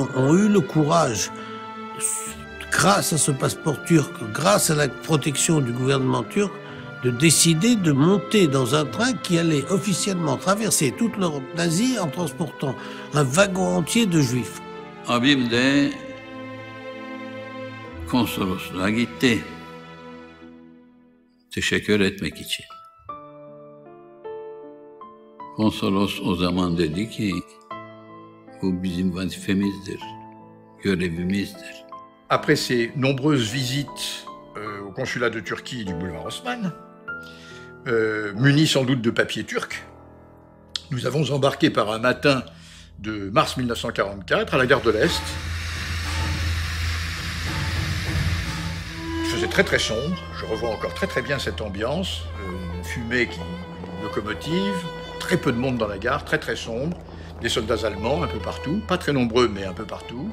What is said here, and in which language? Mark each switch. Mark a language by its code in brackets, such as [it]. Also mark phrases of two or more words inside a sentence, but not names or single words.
[fr] ont eu le courage, grâce à ce passeport turc, grâce à la protection du gouvernement turc, de décider de monter dans un train qui allait officiellement traverser toute l'Europe d'Asie en transportant un wagon entier de juifs. [tr] Abim de konsolosluğa gitti. Teşekkür etmek için. Konsolos o zaman dedi ki, bu bizim vazifemizdir, görevimizdir. [fr] Après ces nombreuses visites au consulat de Turquie du boulevard Haussmann, munis sans doute de papier turc, nous avons embarqué par un matin de mars 1944 à la gare de l'Est. Il faisait très très sombre, je revois encore très très bien cette ambiance, fumée locomotive, très peu de monde dans la gare, très très sombre, des soldats allemands un peu partout, pas très nombreux mais un peu partout.